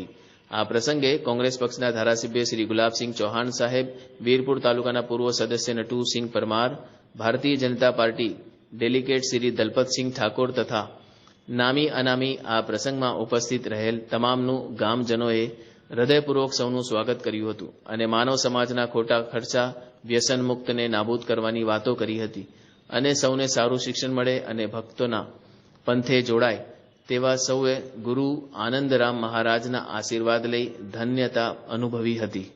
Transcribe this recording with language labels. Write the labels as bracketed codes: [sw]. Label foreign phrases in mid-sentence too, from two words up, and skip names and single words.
[gu] આ પ્રસંગે કોંગ્રેસ પક્ષના ધારાસભ્ય શ્રી ગુલાબસિંહ ચૌહાણ સાહેબ, વીરપુર તાલુકાના પૂર્વ સદસ્ય નટુસિંહ પરમાર, ભારતીય જનતા પાર્ટી ડેલિગેટ શ્રી દલપતસિંહ ઠાકોર તથા નામી અનામી આ પ્રસંગમાં ઉપસ્થિત રહેલ તમામનું ગામજનોએ હૃદયપૂર્વક सौનું સ્વાગત કર્યું હતું અને માનવ સમાજના ખોટા ખર્ચા, વ્યસન મુક્તને નાબૂદ કરવાની વાતો કરી હતી અને સૌને સારું શિક્ષણ મળે અને ભક્તોના પંથે જોડાય તેવા સૌએ ગુરુ આનંદરામ મહારાજના આશીર્વાદ લઈ ધન્યતા અનુભવી હતી।